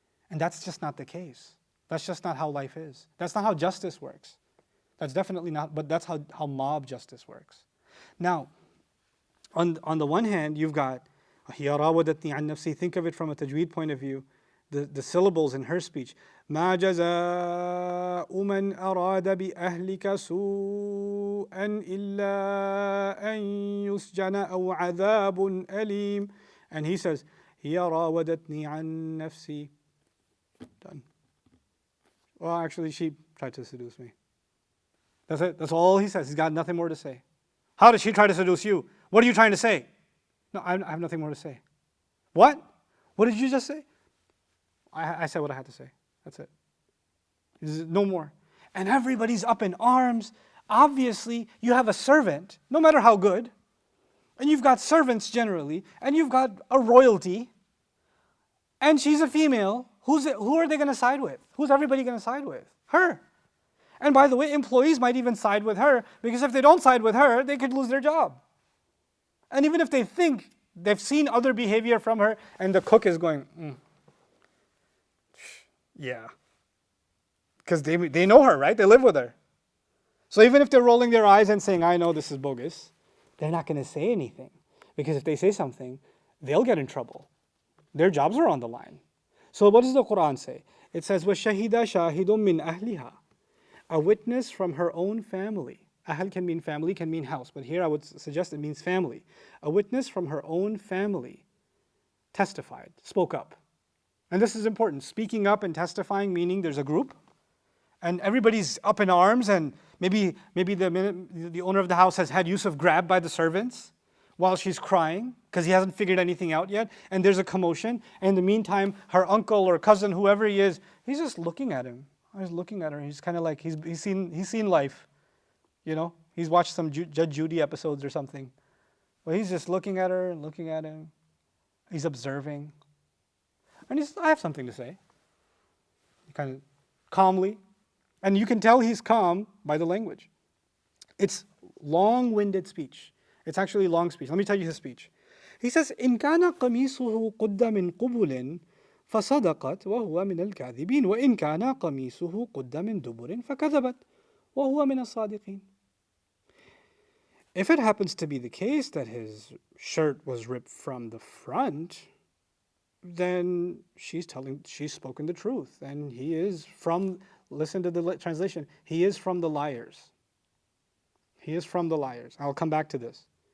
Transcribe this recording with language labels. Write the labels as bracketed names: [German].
[English] And that's just not the case. That's just not how life is. That's not how justice works. That's definitely not, but that's how mob justice works. Now, on the one hand, you've got, [Arabic] هي راودتني عن نفسي. [English] Think of it from a tajweed point of view. The syllables in her speech. [Arabic] ما جزاء من أراد بأهلك سوءا إلا أن يسجن أو عذاب أليم. [English] And he says, [Arabic] هي راودتني عن نفسي. [English] Done. Well, actually, she tried to seduce me. That's it. That's all he says. He's got nothing more to say. How did she try to seduce you? What are you trying to say? No, I have nothing more to say. What? What did you just say? I said what I had to say. That's it. No more. And everybody's up in arms. Obviously, you have a servant, no matter how good, and you've got servants generally, and you've got a royalty, and she's a female. Who are they going to side with? Who's everybody going to side with? Her. And by the way, employees might even side with her, because if they don't side with her, they could lose their job. And even if they think they've seen other behavior from her, and the cook is going, yeah. Because they know her, right? They live with her. So even if they're rolling their eyes and saying, I know this is bogus, they're not going to say anything. Because if they say something, they'll get in trouble. Their jobs are on the line. So what does the Quran say? It says, [Arabic] وَشَهِدَ شَاهِدٌ مِّنْ أَهْلِهَا. [English] A witness from her own family. Ahl can mean family, can mean house. But here I would suggest it means family. A witness from her own family testified, spoke up. And this is important. Speaking up and testifying, meaning there's a group, and everybody's up in arms, and maybe the owner of the house has had Yusuf grabbed by the servants while she's crying because he hasn't figured anything out yet, and there's a commotion. And in the meantime, her uncle or cousin, whoever he is, he's just looking at him. He's looking at her. He's kind of like he's seen life, He's watched some Judge Judy episodes or something. Well, he's just looking at her and looking at him. He's observing. And I have something to say. Kind of calmly. And you can tell he's calm by the language. It's long-winded speech. It's actually long speech. Let me tell you his speech. He says, [Arabic] إن كان قميصه قد من قبل فصدقت وهو من الكاذبين وإن كان قميصه قد من دبر فكذبت وهو من الصادقين. [English] If it happens to be the case that his shirt was ripped from the front, then she's spoken the truth. And he is from, listen to the translation, he is from the liars. He is from the liars. I'll come back to this.